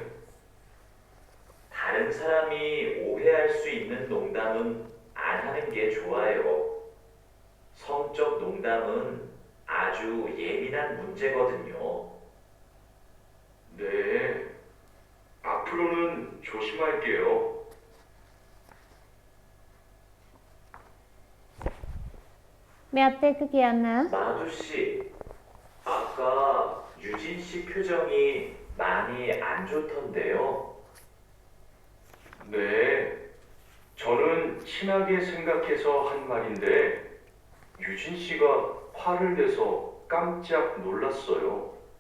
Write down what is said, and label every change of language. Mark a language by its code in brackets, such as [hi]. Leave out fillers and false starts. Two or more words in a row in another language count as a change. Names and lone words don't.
[ko] 다른 사람이 오해할 수 있는 농담은 안 하는 게 좋아요. 성적 농담은 아주 예민한 문제거든요. 네, 앞으로는 조심할게요. [si] මෙයත් එක්ක කියන්න. [ko] 마두 씨, 아까 유진 씨 표정이 많이 안 좋던데요. 네, 저는 친하게 생각해서 한 말인데 유진 씨가 화를 내서 깜짝 놀랐어요.